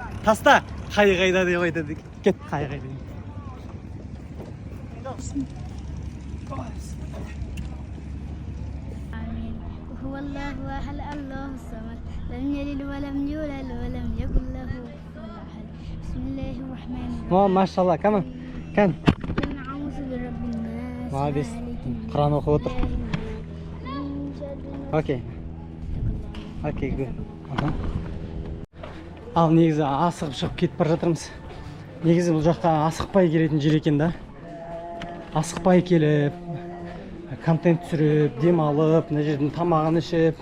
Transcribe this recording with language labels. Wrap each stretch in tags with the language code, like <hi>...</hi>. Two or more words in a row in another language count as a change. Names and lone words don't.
<kk>Таста қайғайда деп айтады екен. Кет қайғайда.</kk> <ar>آمين وهو الله أحد الله الصمد لم يلد ولم يولد ولم يكن له كفوا أحد بسم الله الرحمن الرحيم</ar> <kk>Машалла, кәмі? Кән?</kk> <ar>قل أعوذ برب الناس</ar> <kk>Молодец.</kk> <ar>مالك الناس</ar> <kk>Құран оқып отыр.</kk> <ar>من شر ما</ar> <en>Okay, good.</en> <kk>Ал негізі асығып шығып кетіп бара жатырмыз. Негізі бұл жаққа асықпай келетін жер екен да. Асықпай келіп, контент түсіріп, демалып, мына жердің тамағын ішіп.</kk>